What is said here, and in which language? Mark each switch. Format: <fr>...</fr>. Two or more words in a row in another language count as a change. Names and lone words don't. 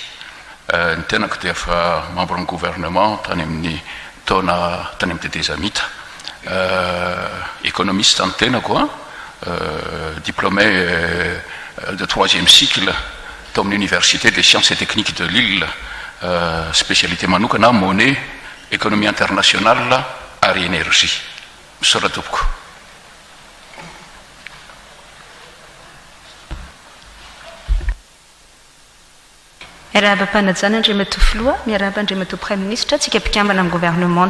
<mg>Ny tenako dia efa membre ny gouvernement tany amin'ny taona tany amin'ny tetezamita. Économiste ny tenako,</mg> <fr>diplômé de 3e cycle dans l'Université des sciences et techniques de Lille,</fr> <mg>spécialité manokana</mg> <fr>monnaie, économie internationale</fr> <mg>ary énergie. Sotra tompoko. Miaraba ampanajana Andriamatoa Filoha, miaraba Andriamatoa Prime Ministre, tsika mpikambana amin'ny gouvernement.</mg>